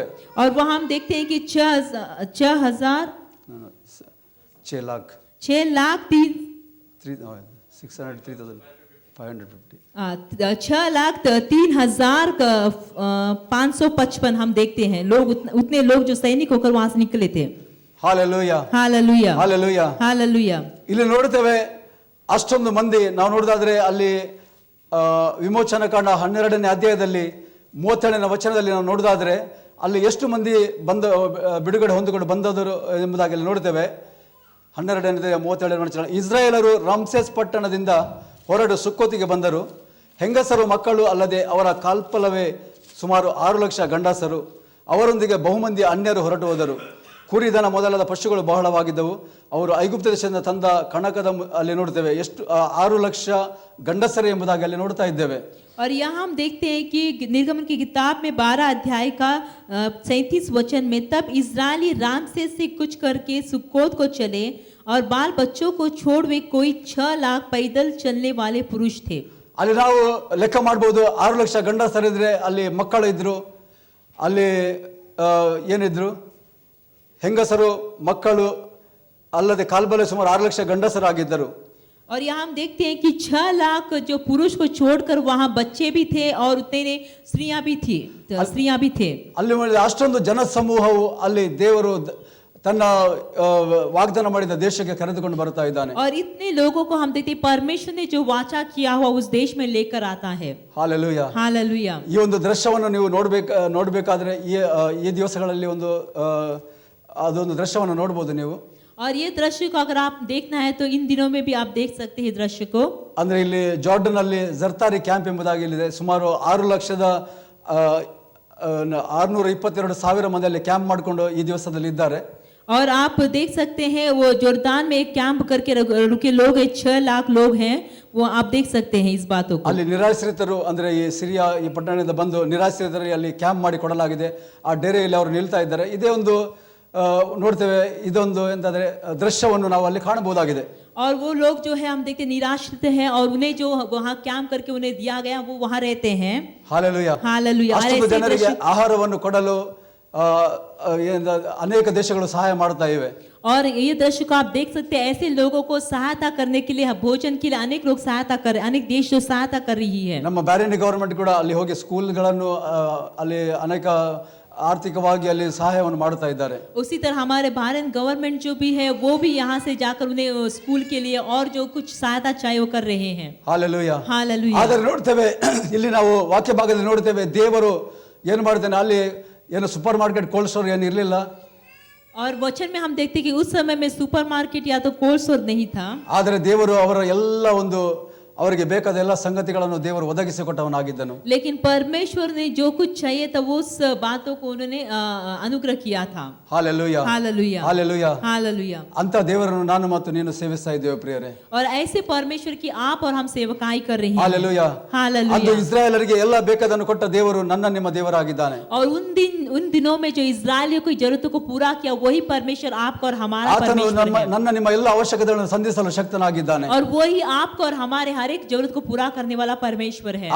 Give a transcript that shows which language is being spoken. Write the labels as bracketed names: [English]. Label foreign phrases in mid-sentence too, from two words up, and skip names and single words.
[Hindi] और वहाँ हम देखते हैं कि 6,03,550 हम देखते हैं लोग, उतने लोग जो सैनिक होकर वहां से निकले थे. [Kannada] ಹಾಲೆಲೂಯಾ. [Hindi] हालेलुया. [Kannada] ಹಾಲೆಲೂಯಾ. [Hindi] हालेलुया. [Kannada] ಇಲ್ಲಿ ನೋಡುತ್ತೇವೆ ಅಷ್ಟೊಂದು ಮಂದಿ. ನಾವು ನೋಡಿದಾದ್ರೆ ಅಲ್ಲಿ ವಿಮೋಚನ ಕಾಂಡ 12ನೇ ಅಧ್ಯಾಯದಲ್ಲಿ 37ನೇ ವಚನದಲ್ಲಿ ನಾವು ನೋಡಿದಾದ್ರೆ ಅಲ್ಲಿ ಎಷ್ಟು ಮಂದಿ ಬಿಡುಗಡೆ ಹೊಂದಿಕೊಂಡು ಬಂದದರು ಎಂಬುದಾಗಿ ಅಲ್ಲಿ ನೋಡ್ತೇವೆ. 12ನೇ 37ನೇ ವಚನ, ಇಸ್ರಾಯೇಲರು ರಾಮ್ಸೆಸ್ ಪಟ್ಟಣದಿಂದ ಹೊರಡು ಸುಕ್ಕೋತಿಗೆ ಬಂದರು. ಹೆಂಗಸರು ಮಕ್ಕಳು ಅಲ್ಲದೆ ಅವರ ಕಾಲ್ಪಲವೇ ಸುಮಾರು 6 ಲಕ್ಷ ಗಂಡಸರು, ಅವರೊಂದಿಗೆ ಬಹುಮಂದಿ ಅನ್ಯರು ಹೊರಟು ಹೋದರು. ಕುರಿದನ ಮೊದಲಾದ ಪಶುಗಳು ಬಹಳವಾಗಿದ್ದವು. ಅವರು ಐಗುಪ್ತ ದೇಶದಿಂದ ತಂದ ಕಣಕದ ಅಲ್ಲಿ ನೋಡ್ತೇವೆ ಎಷ್ಟು 6 ಲಕ್ಷ ಗಂಡಸರು ಎಂಬುದಾಗಿ ಅಲ್ಲಿ ನೋಡ್ತಾ ಇದ್ದೇವೆ. [Hindi] और यहाँ हम देखते हैं कि निर्गमन की किताब में 12 अध्याय का 37 वचन में, तब इस्राएली रामसेस से कुछ करके सुक्कोत को चले और बाल बच्चों को छोड़ वे कोई 6 लाख पैदल चलने वाले पुरुष थे. [Kannada] ಅಲ್ಲಿ ನಾವು ಲೆಕ್ಕ ಮಾಡಬಹುದು. 6 ಲಕ್ಷ ಗಂಡಸರಿದ್ರೆ ಅಲ್ಲಿ ಮಕ್ಕಳು ಇದ್ರು, ಅಲ್ಲಿ ಏನಿದ್ರು ಹೆಂಗಸರು ಮಕ್ಕಳು ಅಲ್ಲದೆ ಕಾಲ್ಬಲೆ ಸುಮಾರು 6 ಲಕ್ಷ ಗಂಡಸರಾಗಿದ್ದರು. [Hindi] और यहाँ हम देखते हैं कि 6 लाख जो पुरुष को छोड़कर वहाँ बच्चे भी थे और उतने स्त्रियां भी थी, [Kannada] ಅಲ್ಲಿ ಅಷ್ಟೊಂದು ಜನ ಸಮೂಹವು ಅಲ್ಲಿ ದೇವರು ತನ್ನ ವಾಗ್ದಾನ ಮಾಡಿದ ದೇಶಕ್ಕೆ ಕರೆದುಕೊಂಡು ಬರ್ತಾ ಇದ್ದಾನೆ. [Hindi] और इतने लोगों को हम देखते हैं परमेश्वर ने जो वाचा किया हुआ उस देश में लेकर आता है. [Kannada] ಹಾಲೆಲೂಯಾ. [Hindi] हालेलुया. [Kannada] ಈ ಒಂದು ದೃಶ್ಯವನ್ನು ನೀವು ನೋಡಬೇಕಾದ್ರೆ ಈ ದಿವಸಗಳಲ್ಲಿ ಅದೊಂದು ದೃಶ್ಯವನ್ನು ನೋಡಬಹುದು ನೀವು. [Hindi] और ये दृश्य को अगर आप देखना है तो इन दिनों में भी आप देख सकते हैं दृश्य को. [Kannada] ಅಂದ್ರೆ ಇಲ್ಲಿ ಜಾರ್ಡನ್ ಅಲ್ಲಿ ಜರ್ತಾರಿ ಕ್ಯಾಂಪ್ ಎಂಬುದಾಗಿ ಇಲ್ಲಿದೆ. ಸುಮಾರು 6,622,000 ಮಂದಿ ಅಲ್ಲಿ ಕ್ಯಾಂಪ್ ಮಾಡಿಕೊಂಡು ಈ ದಿವಸದಲ್ಲಿ ಇದ್ದಾರೆ. [Hindi] और आप देख सकते हैं वो जोर्दान में एक कैंप करके रुके लोग 6 लाख लोग हैं, वो आप देख सकते हैं इस बातों को. [Kannada] ಅಲ್ಲಿ ನಿರಾಶ್ರಿತರು ಅಂದ್ರೆ ಈ ಸಿರಿಯಾ ಈ ಪಟ್ಟಣದಿಂದ ಬಂದು ನಿರಾಶ್ರಿತರಿಗೆ ಅಲ್ಲಿ ಕ್ಯಾಂಪ್ ಮಾಡಿ ಕೊಡಲಾಗಿದೆ. ಆ ಡೇರೆಯಲ್ಲಿ ಅವರು ನಿಲ್ತಾ ಇದ್ದಾರೆ. ಇದೇ ಒಂದು ನೋಡ್ತೇವೆ, ಇದೊಂದು ಎಂತಾದ್ರೆ ದೃಶ್ಯವನ್ನು ನಾವು ಅಲ್ಲಿ ಕಾಣಬಹುದಾಗಿದೆ. [Hindi] और वो लोग जो है हम देखते निराश्रित हैं और उन्हें जो वहाँ कैंप करके उन्हें दिया गया वो वहाँ रहते हैं. [Kannada] ಹಾಲೆಲೂಯಾ. [Hindi] हालेलुया. [Kannada] ಅಷ್ಟು ಜನರಿಗೆ ಆಹಾರವನ್ನು ಕೊಡಲು ಅನೇಕ ದೇಶಗಳು ಸಹಾಯ ಮಾಡ್ತಾ ಇವೆ. [Hindi] और ये दृश्य को आप देख सकते हैं, ऐसे लोगों को सहायता करने के लिए, भोजन के लिए अनेक लोग सहायता कर, अनेक देश जो सहायता कर रही है. [Kannada] ನಮ್ಮ ಬ್ಯಾರಿನ್ ಗವರ್ಮೆಂಟ್ ಕೂಡ ಅಲ್ಲಿ ಹೋಗಿ ಸ್ಕೂಲ್ಗಳನ್ನು ಅಲ್ಲಿ ಅನೇಕ ಆರ್ಥಿಕವಾಗಿ ಅಲ್ಲಿ ಸಹಾಯವನ್ನು ಮಾಡ್ತಾ ಇದ್ದಾರೆ. [Hindi] उसी तरह हमारे भारत गवर्नमेंट जो भी है वो भी यहाँ से जाकर उन्हें स्कूल के लिए और जो कुछ सहायता चाहिए वो कर रहे हैं. [Kannada] ಹಾಲೆಲೂಯಾ. [Hindi] हालेलुया. [Kannada] ಆದರೆ ನೋಡ್ತೇವೆ ಇಲ್ಲಿ ನಾವು ವಾಕ್ಯ ಭಾಗದಲ್ಲಿ ನೋಡ್ತೇವೆ ದೇವರು ಏನು ಮಾಡ್ತಾನೆ, ಅಲ್ಲಿ ಏನು [English] super market cold store [Kannada] ಏನು ಇರಲಿಲ್ಲ. [Hindi] और वचन में हम देखते हैं कि उस समय में सुपरमार्केट या तो [English] cold store [Hindi] नहीं था. [Kannada] ಆದರೆ ದೇವರು ಅವರ ಎಲ್ಲ ಒಂದು ಅವರಿಗೆ ಬೇಕಾದ ಎಲ್ಲ ಸಂಗತಿಗಳನ್ನು ದೇವರು ಒದಗಿಸಿಕೊಟ್ಟವನಾಗಿದ್ದನು. [Hindi] लेकिन परमेश्वर ने जो कुछ चाहिए था वो उस बातों को उन्होंने अनुग्रह किया था. [Kannada] ಹಾಲೆಲೂಯಾ. [Hindi] हालेलुया. [Kannada] ಹಾಲೆಲೂಯಾ. [Hindi] हालेलुया. [Kannada] ಅಂತ ದೇವರನ್ನು ನಾನು ಮತ್ತು ನೀನು ಸೇವಿಸ್ತಾ ಇದ್ದೇವೆ ಪ್ರಿಯರೇ. [Hindi] और ऐसे परमेश्वर की आप और हम सेवकाई कर रहे हैं. [Kannada] ಹಾಲೆಲೂಯಾ. [Hindi] हालेलुया. [Kannada] ಅದು ಇಸ್ರಾಯೇಲರಿಗೆ ಎಲ್ಲ ಬೇಕಾದನ್ನು ಕೊಟ್ಟ ದೇವರು ನನ್ನ ನಿಮ್ಮ ದೇವರಾಗಿದ್ದಾನೆ. [Hindi] और उन दिनों में जो इस्राएलियों की जरूरतों को पूरा किया वही परमेश्वर आपका और हमारा [Kannada] ಆತನು [Hindi] परमेश्वर है. [Kannada] ನನ್ನ ನಿಮ್ಮ ಎಲ್ಲ ಅವಶ್ಯಕತೆಗಳನ್ನು ಸಂಧಿಸಲು ಶಕ್ತನಾಗಿದ್ದಾನೆ. [Hindi] और वही आपको और हमारे हर हर एक जरूरत को पूरा करने वाला परमेश्वर है,